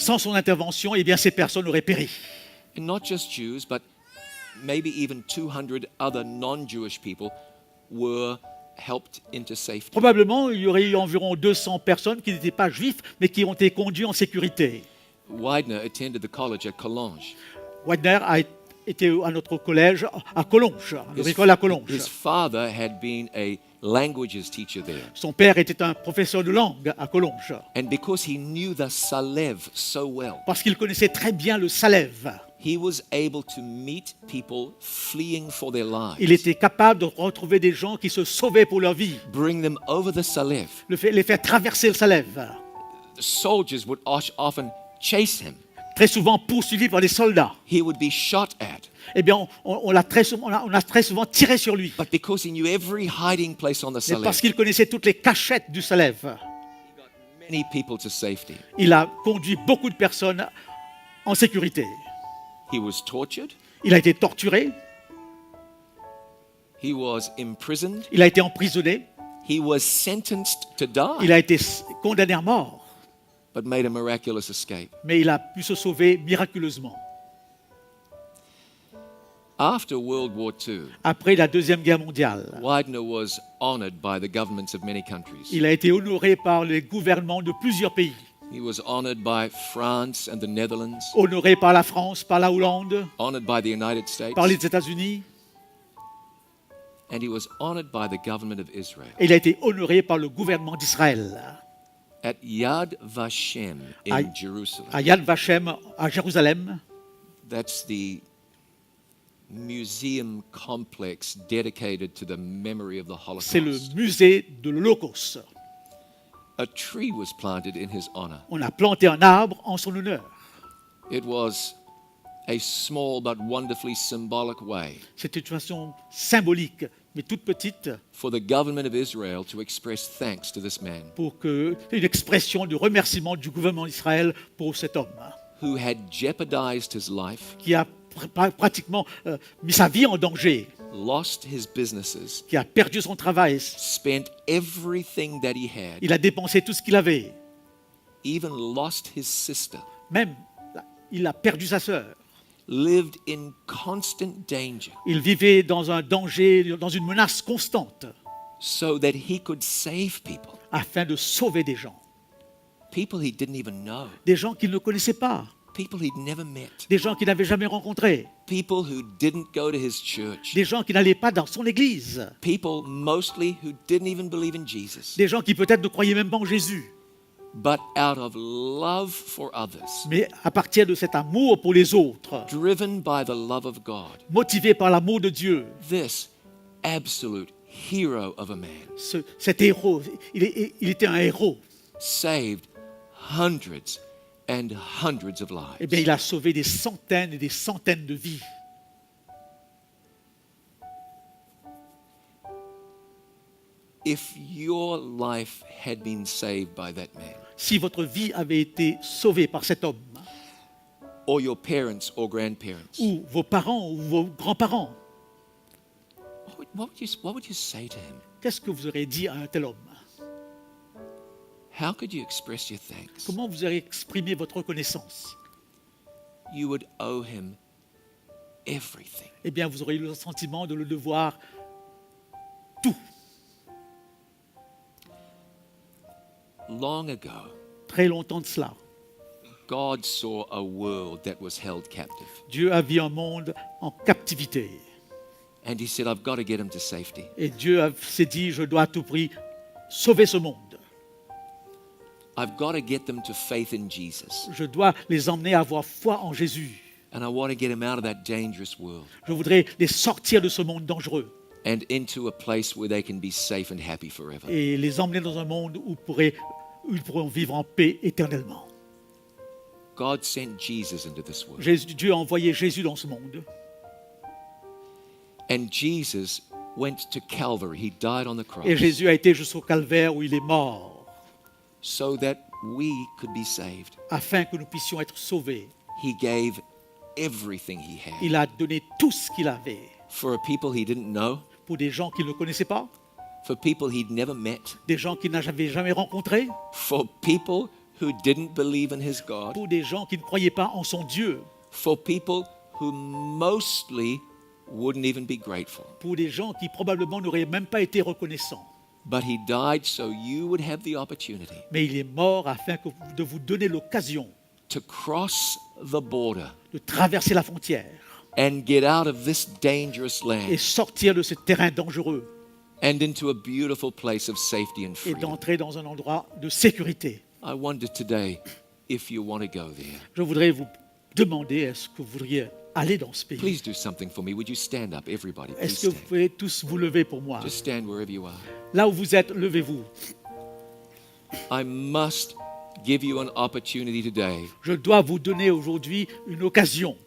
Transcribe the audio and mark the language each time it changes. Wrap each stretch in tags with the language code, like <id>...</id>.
<fr>Sans son intervention, eh bien, ces personnes auraient péri.</fr> <en>And not just Jews, but maybe even 200 other non-Jewish people were helped into safety.</en> <fr>Probablement, il y aurait eu environ 200 personnes qui n'étaient pas juifs, mais qui ont été conduits en sécurité.</fr> <en>Widener attended the college at Collonges.</en> <fr>Widner a été à notre collège à Collonges, à notre école à Collonges.</fr> <en>His father had been a languages teacher there.</en> <fr>Son père était un professeur de langue à Collonges,</fr> <en>And because he knew the Salev so well,</en> <fr>parce qu'il connaissait très bien le salève.</fr> <en>he was able to meet people fleeing for their lives,</en> <fr>Il était capable de retrouver des gens qui se sauvaient pour leur vie,</fr> <en>bring them over the Salev.</en> <fr>les faire traverser le salève.</fr> <en>The soldiers would often chase him.</en> <fr>Très souvent poursuivi par des soldats.</fr> <en>He would be shot at.</en> <fr>Eh bien, on a très souvent tiré sur lui.</fr> <en>But because he knew every hiding place on the</en> <fr>Mais</fr> <en>Salev,</en> <fr>parce qu'il connaissait toutes les cachettes du salève,</fr> <en>many people to safety.</en> <fr>il a conduit beaucoup de personnes en sécurité.</fr> <en>He was tortured.</en> <fr>Il a été torturé,</fr> <en>He was imprisoned.</en> <fr>il a été emprisonné,</fr> <en>He was sentenced to</en> <fr>il</fr> <en>die,</en> <fr>a été condamné à mort,</fr> <en>but made a miraculous escape.</en> <fr>mais il a pu se sauver miraculeusement.</fr> <en>After World War II,</en> <fr>Après la Deuxième Guerre mondiale,</fr> <en>Widener was honored by the governments of many countries.</en> <fr>il a été honoré par les gouvernements de plusieurs pays.</fr> <en>He was honored by France and the Netherlands,</en> <fr>Honoré par la France, par la Hollande,</fr> <en>honored by the United States,</en> <fr>par les États-Unis,</fr> <en>and he was honored by the government of Israel.</en> <fr>et il a été honoré par le gouvernement d'Israël.</fr> <en>At Yad Vashem in</en> <fr>À</fr> <en>Jerusalem,</en> <fr>Yad Vashem, à Jérusalem,</fr> <en>that's the museum complex dedicated to the memory of the</en> <fr>c'est le</fr> <en>Holocaust.</en> <fr>musée de l'Holocauste.</fr> <en>A tree was planted in his honor.</en> <fr>On a planté un arbre en son honneur.</fr> <en>It was a small but wonderfully symbolic way</en> <fr>C'était une façon symbolique, mais toute petite,</fr> <en>for the government of Israel to express thanks to this man</en> <fr>pour que une expression de remerciement du gouvernement d'Israël pour cet homme</fr> <en>who had jeopardized his life,</en> <fr>qui a pratiquement mis sa vie en danger,</fr> <en>lost his businesses,</en> <fr>qui a perdu son travail.</fr> <en>spent everything that he had,</en> <fr>Il a dépensé tout ce qu'il avait.</fr> <en>even lost his sister,</en> <fr>Même, il a perdu sa sœur.</fr> <en>lived in constant danger</en> <fr>Il vivait dans un danger, dans une menace constante,</fr> <en>so that he could save people,</en> <fr>afin de sauver des gens.</fr> <en>people he didn't even know,</en> <fr>Des gens qu'il ne connaissait pas,</fr> <en>people he'd never met,</en> <fr>des gens qu'il n'avait jamais rencontrés,</fr> <en>people who didn't go to his church,</en> <fr>des gens qui n'allaient pas dans son église,</fr> <en>people mostly who didn't even believe in Jesus,</en> <fr>des gens qui peut-être ne croyaient même pas en Jésus.</fr> <en>but out of love for others,</en> <fr>Mais à partir de cet amour pour les autres,</fr> <en>driven by the love of God,</en> <fr>motivé par l'amour de Dieu,</fr> <en>this absolute hero of a man,</en> <fr>Cet héros, il était un héros.</fr> <en>saved hundreds and hundreds of</en> <fr>Eh bien,</fr> <en>lives.</en> <fr>il a sauvé des centaines et des centaines de vies.</fr> <en>If your life had been saved by that man,</en> <fr>Si votre vie avait été sauvée par cet homme,</fr> <en>or your parents or grandparents,</en> <fr>ou vos parents ou vos grands-parents,</fr> <en>what would you say to him?</en> <fr>qu'est-ce que vous aurez dit à un tel homme?</fr> <en>How could you express your thanks?</en> <fr>Comment vous aurez exprimé votre reconnaissance?</fr> <en>You would owe him everything.</en> <fr>Eh bien, vous aurez eu le sentiment de le devoir tout.</fr> <en>Long ago,</en> <fr>Très longtemps de cela,</fr> <en>God saw a world that was held captive.</en> <fr>Dieu a vu un monde en captivité.</fr> <en>And he said, I've got to get him to safety.</en> <fr>Et Dieu s'est dit, je dois à tout prix sauver ce monde.</fr> <en>I've got to get them to faith in Jesus.</en> <fr>Je dois les emmener à avoir foi en Jésus.</fr> <en>And I want to get them out of that dangerous world</en> <fr>Je voudrais les sortir de ce monde dangereux</fr> <en>and into a place where they can be safe and happy forever.</en> <fr>et les emmener dans un monde où ils pourront vivre en paix éternellement.</fr> <en>God sent Jesus into this world.</en> <fr>Dieu a envoyé Jésus dans ce monde.</fr> <en>And Jesus went to Calvary. He died on the cross</en> <fr>Et Jésus a été jusqu'au calvaire où il est mort,</fr> <en>so that we could be saved.</en> <fr>afin que nous puissions être sauvés.</fr> <en>He gave everything he had</en> <fr>Il a donné tout ce qu'il avait</fr> <en>for a people he didn't know,</en> <fr>pour des gens qu'il ne connaissait pas,</fr> <en>for people he'd never met,</en> <fr>des gens qu'il n'avait jamais rencontrés,</fr> <en>for people who didn't believe in his God,</en> <fr>pour des gens qui ne croyaient pas en son Dieu,</fr> <en>for people who mostly wouldn't even be grateful.</en> <fr>pour des gens qui probablement n'auraient même pas été reconnaissants.</fr> <en>But he died so you would have the opportunity</en> <fr>Mais il est mort afin de vous donner l'occasion</fr> <en>to cross the border</en> <fr>de traverser la frontière</fr> <en>and get out of this dangerous</en> <fr>et</fr> <en>land</en> <fr>sortir de ce terrain dangereux</fr> <en>and into a beautiful place of safety and</en> <fr>et</fr> <en>freedom.</en> <fr>d'entrer dans un endroit de sécurité.</fr> <en>I wonder today if you want to go there.</en> <fr>Je voudrais vous demander, est-ce que vous voudriez aller dans ce pays?</fr> <en>Please do something for me. Would you stand up, everybody? Please</en> <fr>Est-ce que vous</fr> <en>stand.</en> <fr>pouvez tous vous lever pour moi?</fr> <en>Just stand wherever you are.</en> <fr>Là où vous êtes, levez-vous.</fr> <en>I must give you an opportunity today</en> <fr>Je dois vous donner aujourd'hui une occasion</fr>